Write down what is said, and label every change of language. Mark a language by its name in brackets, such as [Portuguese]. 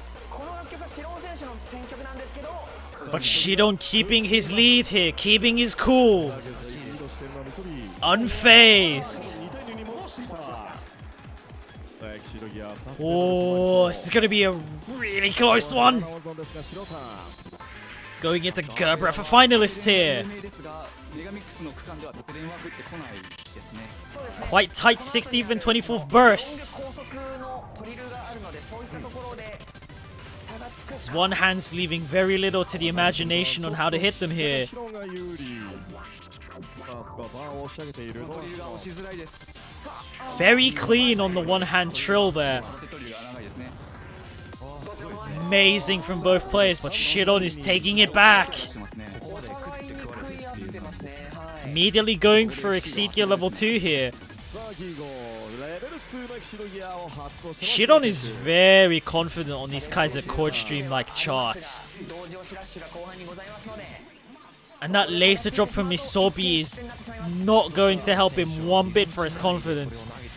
[Japanese] この楽曲はシロン選手の選曲なんですけど [English] But Shidon keeping his lead here, keeping his cool. [Japanese] リードしてるのはミソビ [English] Unfazed. [Japanese] 2対2に戻してきたさあエキシドギア2つ [English] Oh, this is going to be a really close one. [Japanese] 温存ですが白ターン [English] Going into Gerber for finalists here. [Japanese] 有名ですがメガミックスの区間では得点は降ってこないですね [English] Quite tight 16th and 24th bursts. [Japanese] 高速のトリルがあるのでそういったところで差がつく [English] His one hand's leaving very little to the imagination on how to hit them here. [Japanese] 白が有利さあスコアバーを押し上げているトリルが押しづらいです [English] Very clean on the one hand trill there. [Japanese] トリルが長いですね [English] Amazing from both players, but Shidon is taking it back. [Japanese] してますねお互いに食い合ってますねはい [English] Immediately going for Exceed Gear level 2 here. [Japanese] さあギゴレベル2のエキシドギアを発動して [English] Shidon is very confident on these kinds of chord stream like charts. [Japanese] 同時押しラッシュが後半にございますので [English] And that laser drop from Misobi is not going to help him one bit for his confidence.